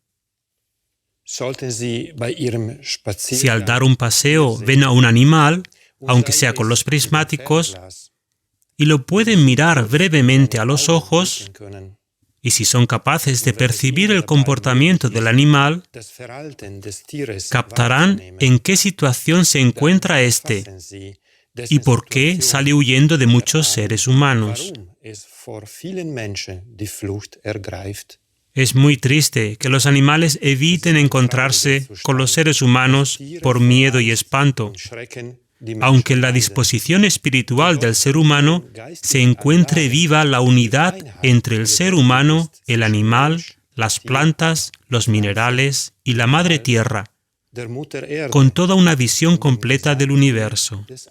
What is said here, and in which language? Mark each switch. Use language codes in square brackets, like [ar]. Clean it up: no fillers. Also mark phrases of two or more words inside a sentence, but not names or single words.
[es] Si al dar un paseo ven a un animal, aunque sea con los prismáticos, y lo pueden mirar brevemente a los ojos, y si son capaces de percibir el comportamiento del animal, captarán en qué situación se encuentra éste y por qué sale huyendo de muchos seres humanos. [de] es vor vielen Menschen die Flucht ergreift. [es] Es muy triste que los animales eviten encontrarse con los seres humanos por miedo y espanto, aunque en la disposición espiritual del ser humano se encuentre viva la unidad entre el ser humano, el animal, las plantas, los minerales y la madre tierra, con toda una visión completa del universo.